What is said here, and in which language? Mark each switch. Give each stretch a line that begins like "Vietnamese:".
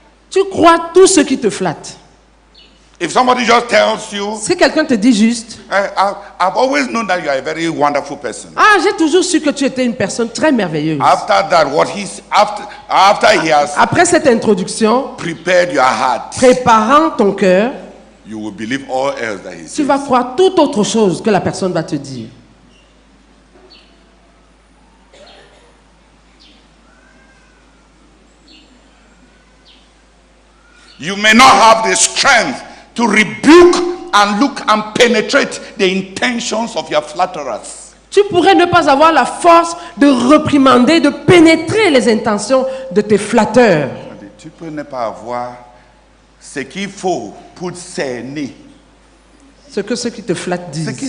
French: Tu crois tout ce qui te flatte.
English: If somebody just tells you,
French: Si quelqu'un te dit juste,
English: I've always known that you are a very wonderful person.
French: j'ai toujours su que tu étais une personne très merveilleuse.
English: After that, after he has
French: Après cette introduction,
English: prepared your heart,
French: préparant ton cœur,
English: you will believe all else that he
French: tu
English: says.
French: vas croire toute autre chose que la personne va te dire.
English: You may not have the strength to rebuke and look and penetrate the intentions of your flatterers.
French: Tu pourrais ne pas avoir la force de réprimander, de pénétrer les intentions de tes flatteurs. Tu peux ne pas avoir ce qu'il faut pour cerner. Ce que ceux qui te flattent disent.